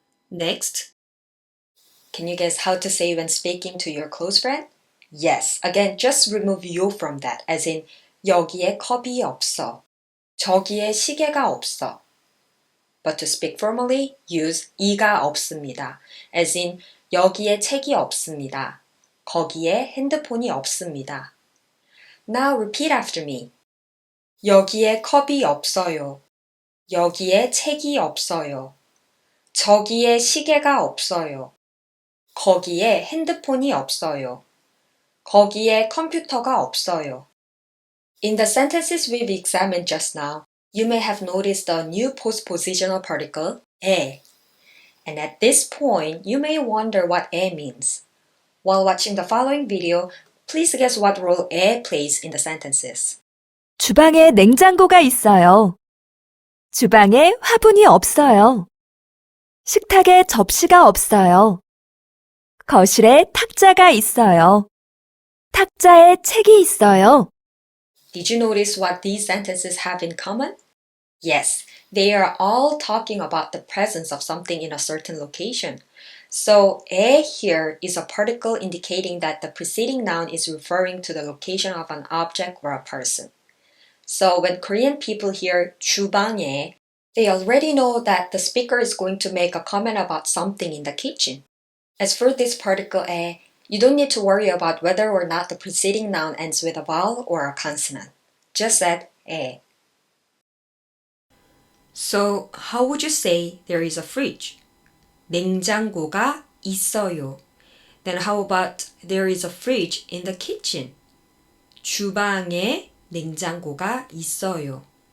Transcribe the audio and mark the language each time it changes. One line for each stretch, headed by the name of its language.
English: Next, can you guess how to say when speaking to your close friend? Yes, again, just remove 요 from that, as in
Korean: 여기에 컵이 없어. 저기에 시계가 없어.
English: But to speak formally, use
Korean: 이가 없습니다.
English: As in
Korean: 여기에 책이 없습니다. 거기에 핸드폰이 없습니다.
English: Now repeat after me.
Korean: 여기에 컵이 없어요. 여기에 책이 없어요. 저기에 시계가 없어요. 거기에 핸드폰이 없어요. 거기에 컴퓨터가 없어요.
English: In the sentences we've examined just now, you may have noticed the new postpositional particle, 에. And at this point, you may wonder what 에 means. While watching the following video, please guess what role 에 plays in the sentences.
Korean: 주방에 냉장고가 있어요. 주방에 화분이 없어요. 식탁에 접시가 없어요. 거실에 탁자가 있어요. 탁자에 책이 있어요.
English: Did you notice what these sentences have in common? Yes, they are all talking about the presence of something in a certain location. So, 에 here is a particle indicating that the preceding noun is referring to the location of an object or a person. So, when Korean people hear 주방에, they already know that the speaker is going to make a comment about something in the kitchen. As for this particle 에, you don't need to worry about whether or not the preceding noun ends with a vowel or a consonant. Just add 에. So, how would you say there is a fridge?
Korean: 냉장고가 있어요.
English: Then how about there is a fridge in the kitchen?
Korean: 주방에 냉장고가 있어요.